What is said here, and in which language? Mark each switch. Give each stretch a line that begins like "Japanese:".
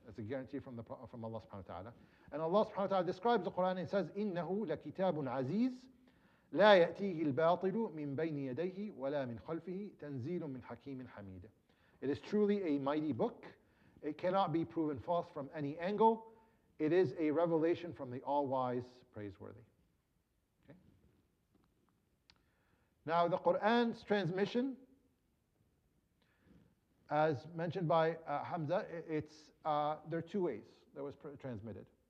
English: That's a guarantee from Allah subhanahu wa ta'ala. And Allah subhanahu wa ta'ala describes the Quran and says,
Arabic: إِنَّهُ لَكِتَابٌ عَزِيزٌ لا يأتيه الباطل من بين يديه ولا من خلفه تنزيل من حكيم حميد.
English: It is truly a mighty book. It cannot be proven false from any angle. It is a revelation from the all-wise, praiseworthy. Okay? Now the Quran's transmission, as mentioned by Hamza, there are two ways that was transmitted.